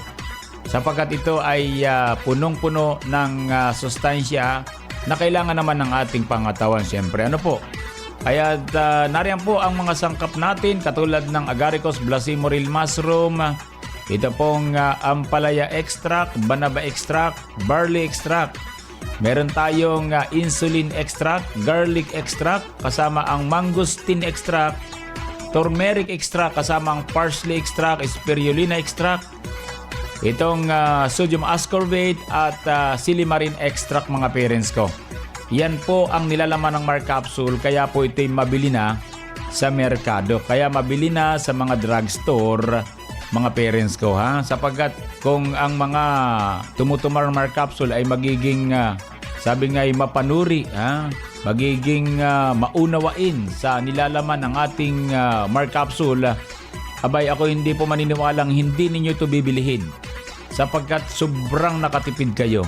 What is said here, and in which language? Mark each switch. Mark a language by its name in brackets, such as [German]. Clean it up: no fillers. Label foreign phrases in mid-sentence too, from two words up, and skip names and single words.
[Filipino] Sapagkat ito ay punong-puno ng sustansya na kailangan naman ng ating pangatawan. Siyempre, ano po? Kaya nariyan po ang mga sangkap natin katulad ng agaricus blacimoril mushroom, ito pong ampalaya extract, banaba extract, [English] barley extract. [Filipino] Meron tayong [English] insulin extract, garlic extract, [Filipino] kasama ang [English] mangosteen extract, turmeric extract, [Filipino] kasama ang [English] parsley extract, spirulina extract, [Filipino] itong [English] sodium ascorbate [Filipino] at [English] silimarin extract [Filipino] mga parents ko. Yan po ang nilalaman ng Mar Capsule, kaya po ito'y mabili na sa merkado. Kaya mabili na sa mga drugstore, mga parents ko sapagkat kung ang mga tumutumar Mar Capsule ay magiging, sabi nga ay mapanuri, magiging maunawain sa nilalaman ng ating Mar Capsule, abay ako hindi po maniniwalang hindi ninyo ito bibilihin sapagkat sobrang nakatipid kayo.